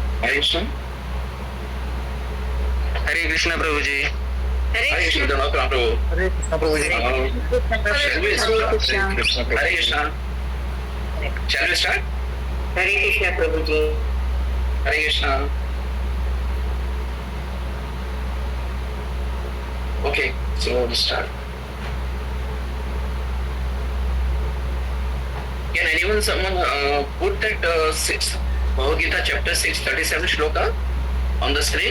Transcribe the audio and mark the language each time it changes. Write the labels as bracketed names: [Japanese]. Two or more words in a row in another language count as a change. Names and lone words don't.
[Hindi] हरे कृष्ण। हरे कृष्ण प्रभु जी। हरे कृष्ण प्रभु। हरे कृष्ण प्रभु जी। [English] Shall we start? [Hindi] हरे कृष्ण। [English] Shall we start? [Hindi] हरे कृष्ण प्रभु जी। हरे कृष्ण। [English] Okay, so we'll start. Can someone put that 6 Bhagavad Gita chapter 6 37 shloka on the screen?